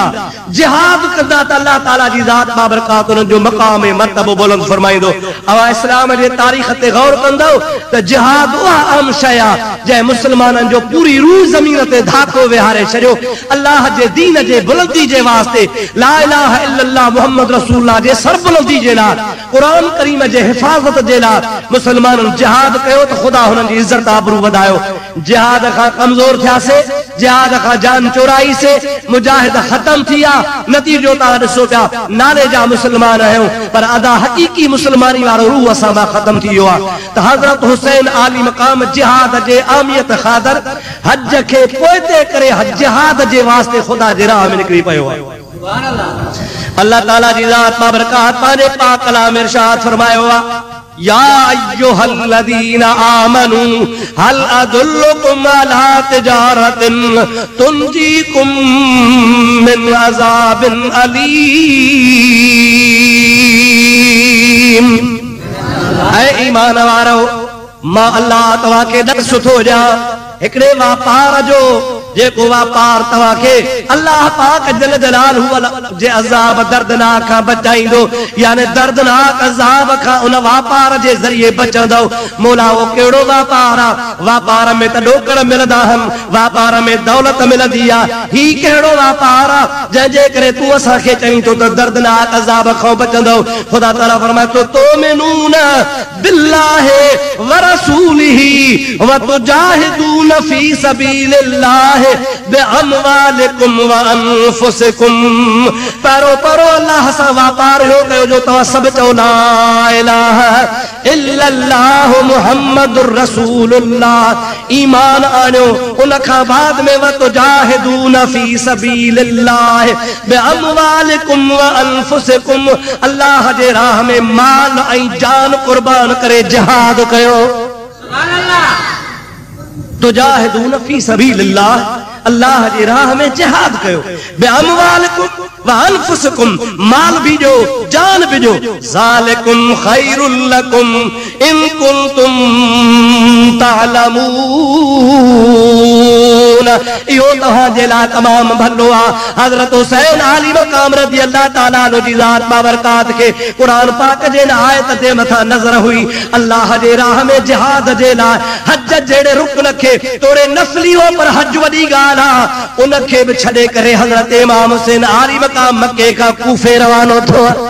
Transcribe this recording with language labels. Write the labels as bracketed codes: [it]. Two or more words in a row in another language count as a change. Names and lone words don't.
[sd] जिहाद कंदा त अल्लाह ताला जी ज़ात बाबरकात उन जो मक़ाम मर्तबो बुलंद फरमाईंदो। अवा इस्लाम जे तारीख़ ते गौर कंदो त जिहाद उहा आम शइ आहे जंहिं मुस्लमाननि जो पूरी रूह ज़मीन ते धाको विहारे छॾियो। अल्लाह जे दीन जे बुलंदी जे वास्ते, [ar] لا إله إلا الله محمد رسول الله [sd] जे सरबुलंदी जे लाइ, क़ुरान करीम जे हिफ़ाज़त जे लाइ मुस्लमाननि जिहाद कयो त ख़ुदा हुननि जी इज़्ज़त आबरू वधायो। जिहाद खां कमज़ोर थियासे, जिहाद खां जान चोराई से, मुजाहिद खत्म थिया। नतीजो तव्हां ॾिसो पिया, नाले जा मुस्लमान आहियूं पर अदा हक़ीक़ी मुस्लमानी वारो रूह असां मां ख़त्म थी वियो आहे। त हज़रत हुसैन आली मक़ाम जिहाद जे आमियत ख़ातिर हज खे पोइते करे जिहाद जे वास्ते ख़ुदा जे राह में निकिरी पियो आहे। अल्लाह ताला जी ज़ात बाबरकात पंहिंजे पाक कलाम में इरशाद फरमायो आहे, [ar] يا أيها الذين آمنوا هل أدلكم على تجارة تنجيكم من عذاب أليم. [sd] ऐ ईमान वारो, मां अल्लाह तव्हां खे ॾस सुठो ॾियां हिकिड़े वापार जो जेको वापार तव्हां खे अल्लाह पाक [ar] جل جلاله [sd] जे अज़ाब दर्दनाक खां बचाईंदो, यानी दर्दनाक अज़ाब खां उन वापार जे ज़रिए बचंदो। मौला वो कहिड़ो वापार आहे? वापार में त ॾोकड़ मिलंदा आहिनि, वापार में दौलत मिलंदी आहे। ही कहिड़ो वापार आहे जंहिंजे करे तूं असांखे चईं थो त दर्दनाक अज़ाब खां बचंदो? ख़ुदा ताला फरमाए थो, [ar] تؤمنون بالله و رسوله و تجاهدون في سبيل الله بأموالكم و أنفسكم. [sd] परो परो अल्लाह सां वापार हो कयो जो तव्हां सभु चओ [ar] لا إله إلا الله محمد رسول الله, [sd] ईमान आणियो। उन खां बाद में [ar] و تجاهدون في سبيل الله بأموالكم و أنفسكم, [sd] अल्लाह जे राह में माल ऐं जान कुर्बान करे जिहाद कयो। [ar] سبحان الله. تجاهدون في سبيل الله, [sd] अल्लाह जी राह में जिहाद कयो। [ar] بأموالكم و أنفسكم, [sd] माल भी जो जान भी जो। [ar] ذلكم خير لكم إن كنتم تعلمون, [sd] इहो तव्हां जे लाइ तमाम भलो आहे। हज़रत हुसैन आली मक़ाम [ar] رضي الله تعالى عنه [sd] जी ज़ात बाबरकात खे क़ुरान पाक जे आयत जे मथां नज़र हुई। अल्लाह जे राह में जिहाद जे लाइ हज जहिड़े रुकन खे तोड़े नस्ली हो पर हज वॾी ॻाल्हि आहे, उन खे बि छॾे करे हज़रत इमाम हुसैन आली मक़ाम मके खां कूफे रवानो थियो।